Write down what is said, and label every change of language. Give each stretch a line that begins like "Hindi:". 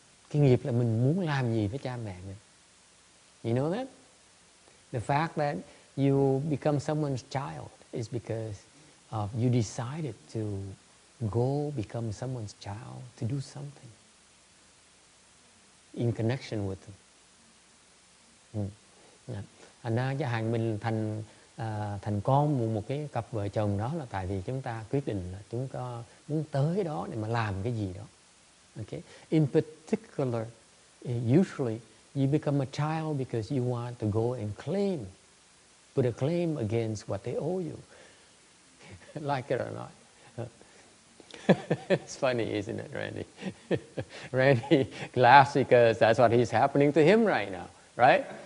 Vietnamese: Cái nghiệp là mình muốn làm gì với cha mẹ mình.
English: You know that? The fact that you become someone's child is because you decided to go become someone's child, to do something in connection with them.
Vietnamese: Thành ra chẳng hạn mình thành con một cái cặp vợ chồng đó là tại vì chúng ta quyết định là chúng ta muốn tới đó để mà làm cái gì đó.
English: Okay. In particular, usually you become a child because you want to go and put a claim against what they owe you. Like it or not. It's funny, isn't it, Randy? Randy laughs because that's what is happening to him right now, right?